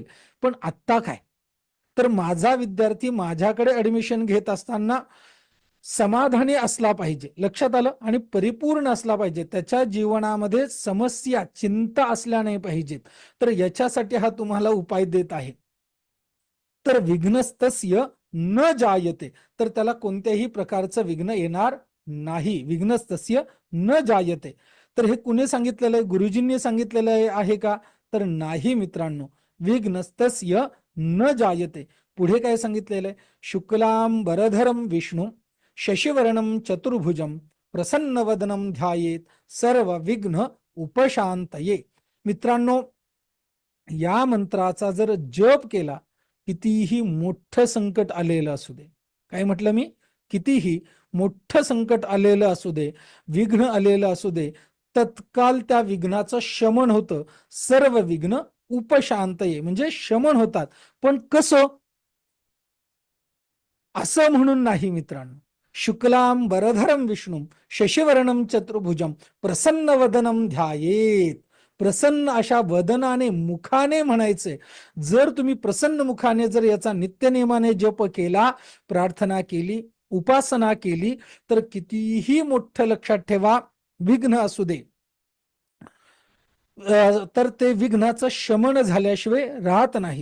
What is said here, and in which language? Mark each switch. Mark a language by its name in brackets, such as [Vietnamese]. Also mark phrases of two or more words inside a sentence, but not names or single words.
[Marathi] पण आत्ता काय, तर माझा विद्यार्थी माझ्याकडे ऍडमिशन घेत असताना समाधानी असला पाहिजे. लक्षात आलं? आणि परिपूर्ण असला पाहिजे. त्याच्या जीवनामध्ये समस्या चिंता असल्या नाही पाहिजेत. तर याच्यासाठी हा तुम्हाला उपाय देत आहे. तर [Sanskrit] विघ्नस्तस्य न जायते, [Marathi] तर त्याला कोणत्याही प्रकारचं विघ्न येणार नाही. [Sanskrit] विघ्नस्तस्य न जायते. [Marathi] तर हे कुणी सांगितलेलं आहे? गुरुजींनी सांगितलेलं आहे का? तर नाही मित्रांनो. [Sanskrit] विघ्नस्तस्य न जायते. [Marathi] पुढे काय सांगितलेलं आहे? [Sanskrit] शुक्लां वरधरम विष्णू शशिवर्णम चतुर्भुजम प्रसन्नवदनम ध्यायेत सर्व विघ्न उपशांतये. [Marathi] मित्रांनो, या मंत्राचा जर जप केला, कितीही मोठं संकट आलेलं असू दे, काय म्हटलं मी? कितीही मोठं संकट आलेलं असू दे, विघ्न आलेलं असू दे, तत्काल त्या विघ्नाचं शमन होतं. [Sanskrit] सर्व विघ्न उपशांतये, [Marathi] म्हणजे शमन होतात. पण कसं? असं म्हणून नाही मित्रांनो. [Sanskrit] शुक्लां वरधरम विष्णू शशिवर्णम चतुर्भुजम प्रसन्न वदनम ध्यायेत. [Marathi] प्रसन्न अशा वदनाने, मुखाने म्हणायचे. जर तुम्ही प्रसन्न मुखाने जर याचा नित्यनेमाने जप केला, प्रार्थना केली, उपासना केली, तर कितीही मोठं, लक्षात ठेवा, विघ्न असू दे, तर ते विघ्नाचं शमन झाल्याशिवाय राहत नाही.